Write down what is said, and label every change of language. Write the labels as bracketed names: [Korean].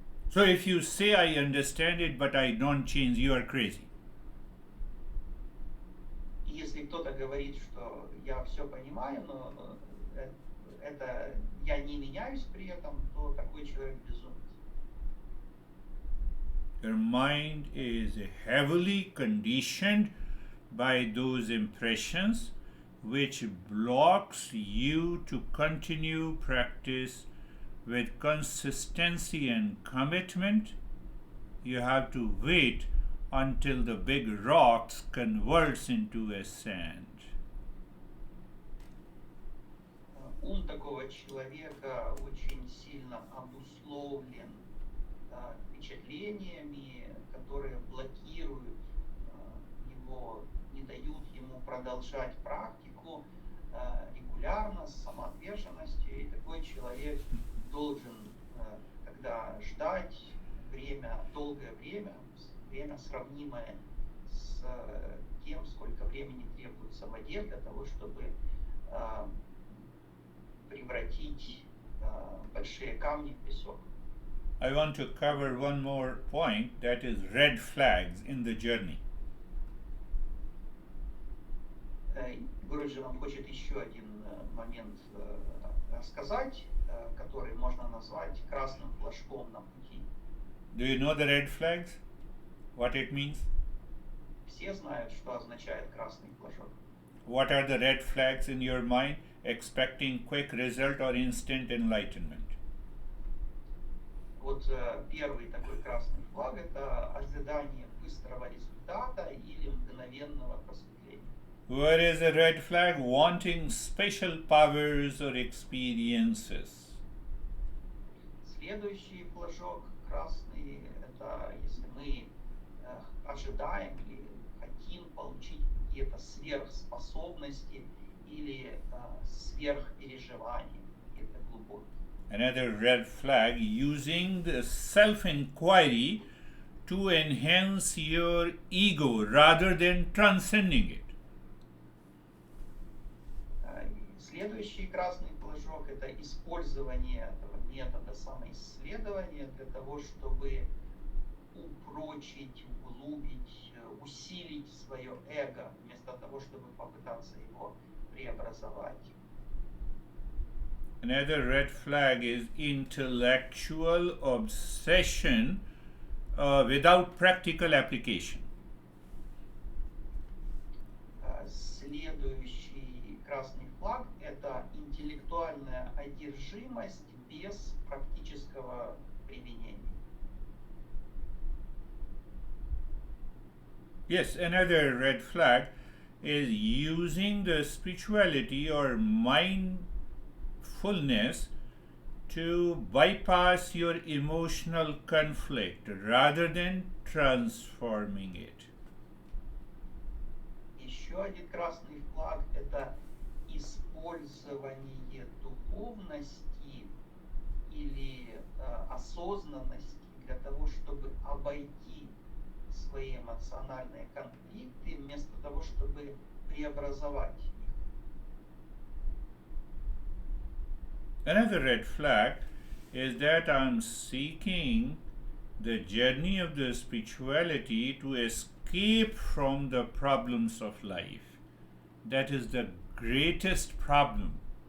[English] So if you say I understand it but I don't change, you are crazy. [Russian] И если кто-то говорит, что я все понимаю, но это я не меняюсь при этом, то такой человек безумец. [English] Your mind is heavily conditioned by those impressions which blocks you to continue practice with consistency and commitment. You have to wait until the big rocks converts into a sand. [Russian] Ум такого человека очень сильно обусловлен впечатлениями, которые блокируют его, не дают ему продолжать практику регулярно, с самоотверженностью. И такой человек должен тогда ждать время, долгое время сравнимое с тем, сколько времени требуется воде для того, чтобы превратить большие камни в песок. [English] I want to cover one more point, that is red flags in the journey. [Russian] Гуру нам хочет еще один момент рассказать, который можно назвать красным флажком на пути. [English] Do you know the red flags? What it means? [Russian] Все знают, что означает красный флажок. [English] What are the red flags in your mind? Expecting quick result or instant enlightenment. [Russian] Вот первый такой красный флаг – это ожидание быстрого результата или мгновенного просветления. [English] Where is a red flag? Wanting special powers or experiences. [Russian] Следующий флажок красный – это если мы ожидаем или хотим получить какие-то сверхспособности или сверхпереживания, это глубокие. [English] Another red flag, using the self-inquiry to enhance your ego rather than transcending it. [Russian] Следующий красный флажок – это использование этого метода самоисследования для того, чтобы упрочить, углубить, усилить свое эго, вместо того, чтобы попытаться его преобразовать. [English] Another red flag is intellectual obsession without practical application. [Russian] Следующий красный флаг – это интеллектуальная одержимость без практического применения. [English] Yes, another red flag is using the spirituality or mindfulness to bypass your emotional conflict rather than transforming it. [Russian] Еще один красный флаг – это использование духовности или осознанности для того, чтобы обойти свои эмоциональные конфликты, вместо того, чтобы преобразовать их. [English] Another red flag is that I'm seeking the journey of the spirituality to escape from the problems of life. That is the greatest problem.